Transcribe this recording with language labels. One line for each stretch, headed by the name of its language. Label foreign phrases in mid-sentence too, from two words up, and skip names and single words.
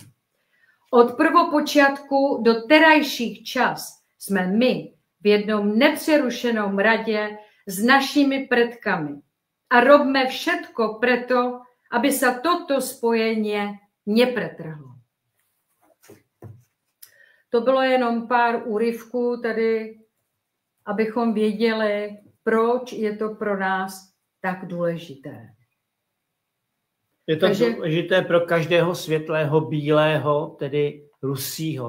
Slovak: Od prvopočiatku do terajších čas sme my v jednom nepřerušenom radě s našimi predkami. A robme všetko preto, aby sa toto spojenie nepretrhlo.
Czech: To bylo jenom pár úryvků tady, abychom věděli, proč je to pro nás tak důležité. Je to důležité pro každého světlého, bílého, tedy rusího.